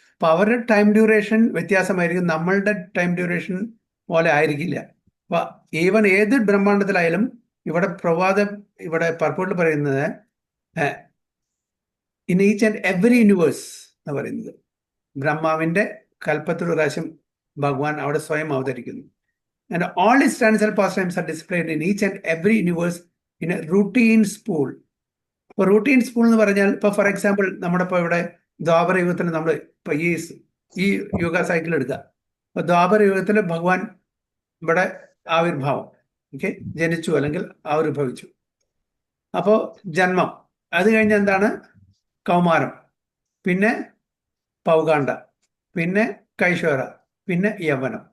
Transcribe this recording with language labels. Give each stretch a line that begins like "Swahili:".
Malayalam: അപ്പൊ അവരുടെ time duration വ്യത്യാസമായിരിക്കും, നമ്മളുടെ ടൈം ഡ്യൂറേഷൻ പോലെ ആയിരിക്കില്ല. അപ്പൊ ഈവൻ ഏത് ബ്രഹ്മാണ്ടത്തിലായാലും ഇവിടെ പർപ്പോട്ടിൽ പറയുന്നത്
English: in each and every universe
Malayalam: എന്ന് പറയുന്നത് ബ്രഹ്മാവിന്റെ കൽപ്പത്തിൽ ഒരു പ്രാവശ്യം ഭഗവാൻ അവിടെ സ്വയം അവതരിക്കുന്നു.
English: And all his transcendental pastimes are displayed in each and every universe in a routine spool.
Malayalam: ഇപ്പോൾ റൂട്ടീൻ സ്പൂൾ എന്ന് പറഞ്ഞാൽ, ഇപ്പൊ ഫോർ എക്സാമ്പിൾ നമ്മുടെ ഇപ്പോൾ ഇവിടെ ദ്വാപര യുഗത്തിൽ നമ്മൾ ഇപ്പൊ ഈ യുഗ സൈക്കിൾ എടുക്കുക. അപ്പൊ ദ്വാപര യുഗത്തിൽ ഭഗവാൻ ഇവിടെ ആവിർഭാവം, ഓക്കെ, ജനിച്ചു അല്ലെങ്കിൽ ആവിർഭവിച്ചു. അപ്പോ ജന്മം, അത് കഴിഞ്ഞ് എന്താണ്? കൗമാരം, പിന്നെ പൗകാണ്ഡ, പിന്നെ കൈശോര, പിന്നെ യവനം.